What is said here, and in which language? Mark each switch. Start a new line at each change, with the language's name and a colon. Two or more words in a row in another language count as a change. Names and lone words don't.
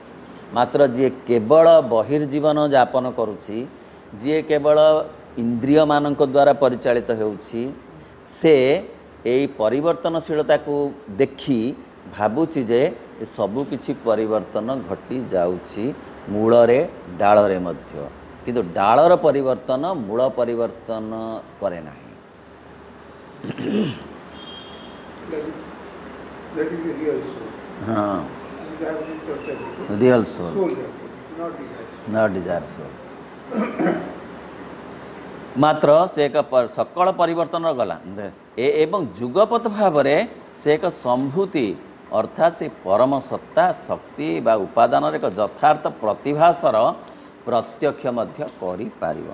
Odia: ମାତ୍ର ଯିଏ କେବଳ ବହିର୍ଜୀବନ ଯାପନ କରୁଛି ଯିଏ କେବଳ ଇନ୍ଦ୍ରିୟ ମାନକ ଦ୍ୱାରା ପରିଚାଳିତ ହେଉଛି ସେ ଏଇ ପରିବର୍ତ୍ତନଶୀଳତା କୁ ଦେଖି ଭାବୁଛି ଯେ ସବୁ କିଛି ପରିବର୍ତ୍ତନ ଘଟି ଯାଉଛି ମୂଳରେ ଡାଳରେ ମଧ୍ୟ କିନ୍ତୁ ଡାଳର ପରିବର୍ତ୍ତନ ମୂଳ ପରିବର୍ତ୍ତନ କରେ ନାହିଁ।
English: That is the real soul. हाँ And that is the real soul soul, not desire. not desire soul.
Odia: ମାତ୍ର ସେ ଏକ ସକଳ ପରିବର୍ତ୍ତନ ଗଲା ଏବଂ ଯୁଗପତ ଭାବ ସେ ଏକ ସମ୍ଭୂତି ଅର୍ଥାତ ସେ ପରମ ସତ୍ତା ଶକ୍ତି ବା ଉପାଦାନ ଏକ ଯଥାର୍ଥ ପ୍ରତିଭାସର ପ୍ରତ୍ୟକ୍ଷ ମଧ୍ୟ କରି ପାରିବ।